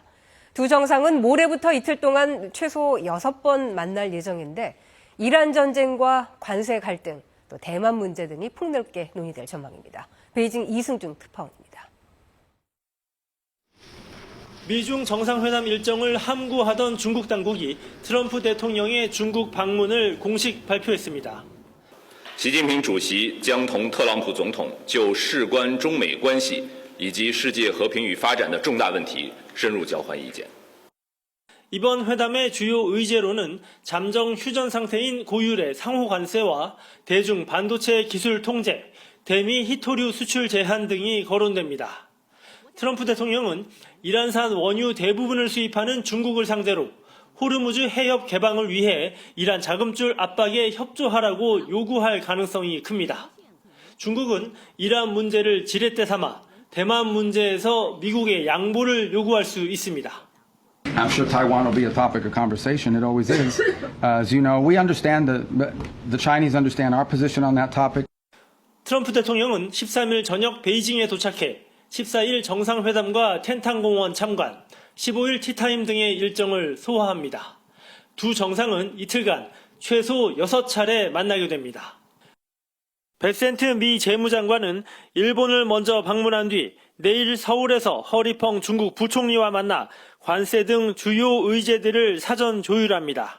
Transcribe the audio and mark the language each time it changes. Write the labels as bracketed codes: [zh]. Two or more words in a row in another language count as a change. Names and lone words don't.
[ko] 두 정상은 모레부터 이틀 동안 최소 6번 만날 예정인데 이란 전쟁과 관세 갈등, 또 대만 문제 등이 폭넓게 논의될 전망입니다. 베이징 이승준 특파원입니다. 미중 정상회담 일정을 함구하던 중국 당국이 트럼프 대통령의 중국 방문을 공식 발표했습니다. [zh] 习近平主席将同特朗普总统就事关中美关系以及世界和平与发展的重大问题深入交换意见。 [ko] 이번 회담의 주요 의제로는 잠정 휴전 상태인 고율의 상호 관세와 대중 반도체 기술 통제, 대미 히토류 수출 제한 등이 거론됩니다. 트럼프 대통령은 이란산 원유 대부분을 수입하는 중국을 상대로 호르무즈 해협 개방을 위해 이란 자금줄 압박에 협조하라고 요구할 가능성이 큽니다. 중국은 이란 문제를 지렛대 삼아 대만 문제에서 미국의 양보를 요구할 수 있습니다. [en] I'm sure Taiwan will be a topic of conversation. It always is. As you know, we understand the Chinese understand our position on that topic. [ko] 트럼프 대통령은 13일 저녁 베이징에 도착해 14일 정상회담과 텐탄공원 참관, 15일 티타임 등의 일정을 소화합니다. 두 정상은 이틀간 최소 6차례 만나게 됩니다. 베센트 미 재무장관은 일본을 먼저 방문한 뒤 내일 서울에서 허리펑 중국 부총리와 만나 관세 등 주요 의제들을 사전 조율합니다.